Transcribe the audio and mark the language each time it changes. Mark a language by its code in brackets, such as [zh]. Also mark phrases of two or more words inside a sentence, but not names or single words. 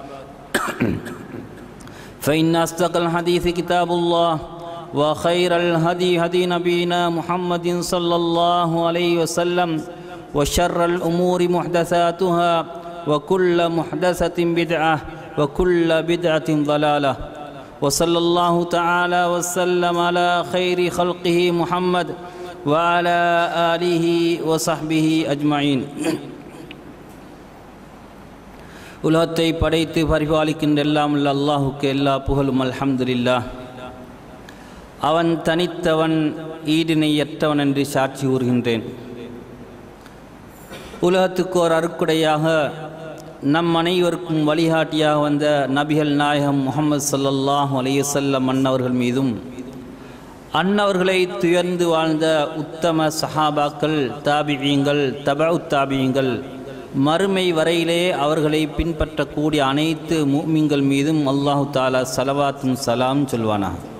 [ar] فإن أصدق الحديث كتاب الله وخير الهدي هدي نبينا محمد صلى الله عليه وسلم وشر الأمور محدثاتها وكل محدثة بدعة وكل بدعة ضلالة وصلى الله تعالى وسلم على خير خلقه محمد وعلى آله وصحبه أجمعين. [ta] உலகத்தை படைத்து பரிபாலிக்கின்ற எல்லாம் உள்ள அல்லாஹுக்கு எல்லா புகழும் அல்ஹம்துலில்லாஹ். அவன் தனித்தவன், ஈடிணையற்றவன் என்று சாட்சி கூறுகின்றேன். உலகத்துக்கு ஒரு அருக்குடையாக நம் அனைவருக்கும் வழிகாட்டியாக வந்த நபிகள் நாயகம் முஹம்மது [ar] صلى الله عليه وسلم [ta] அன்னவர்கள் மீதும் அன்னவர்களை துயர்ந்து வாழ்ந்த உத்தம சஹாபாக்கள், தாபிஈங்கள், தபஉ தாபிஈங்கள், மறுமை வரையிலே அவர்களை பின்பற்றக்கூடிய அனைத்து முஃமின்கள் மீதும் [ar] الله تعالى [ta] ஸலவாத்தும் சலாம் சொல்வானாக.